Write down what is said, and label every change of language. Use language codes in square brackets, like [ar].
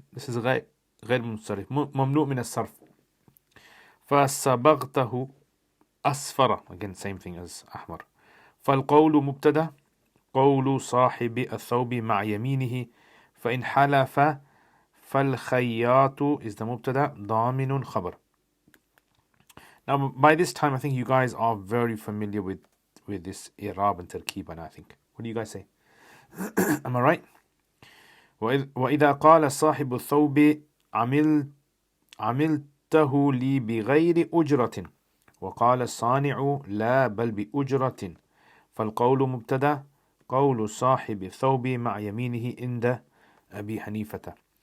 [en] This is [ar] غير منصرف, ممنوع من الصرف. فصبغته أصفر, [en] again same thing as [ar] أحمر. فالقول مبتدأ. قول صاحب الثوب مع يمينه. فإن حلف فالخياط [en] is the [ar] مبتدأ. ضامن خبر. [en] Now by this time I think you guys are very familiar with this i'rab and tarkeeb, and I think. What do you guys say? Am I right? [ar] وإذا قال صاحب الثوب عملته لي بغير أجرة وقال الصانع لا بل بأجرة. فالقول مبتدأ. قول صاحب الثوب مع يمينه عند أبي حنيفة.